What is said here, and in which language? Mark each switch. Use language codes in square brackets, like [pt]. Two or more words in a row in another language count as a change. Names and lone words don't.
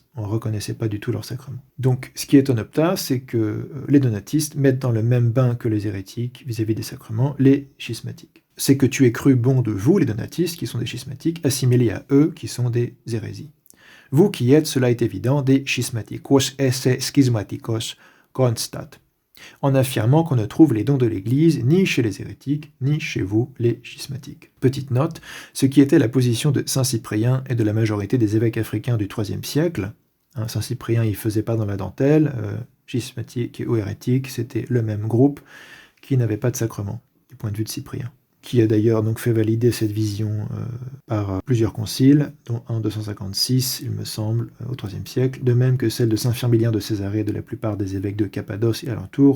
[fr] On ne reconnaissait pas du tout leur sacrement. Donc, ce qui est en Opta, c'est que les donatistes mettent dans le même bain que les hérétiques vis-à-vis des sacrements les schismatiques. C'est que tu aies cru bon de vous, les donatistes, qui sont des schismatiques, assimilés à eux, qui sont des hérésies. Vous qui êtes, cela est évident, des [la] schismatikos esse schismatikos constat, [fr] en affirmant qu'on ne trouve les dons de l'Église ni chez les hérétiques, ni chez vous, les schismatiques. Petite note, ce qui était la position de saint Cyprien et de la majorité des évêques africains du IIIe siècle, saint Cyprien il faisait pas dans la dentelle, schismatique ou hérétique, c'était le même groupe qui n'avait pas de sacrement, du point de vue de Cyprien, qui a d'ailleurs donc fait valider cette vision par plusieurs conciles, dont un 256, il me semble, au IIIe siècle, de même que celle de saint Firmilien de Césarée et de la plupart des évêques de Cappadoce et alentour.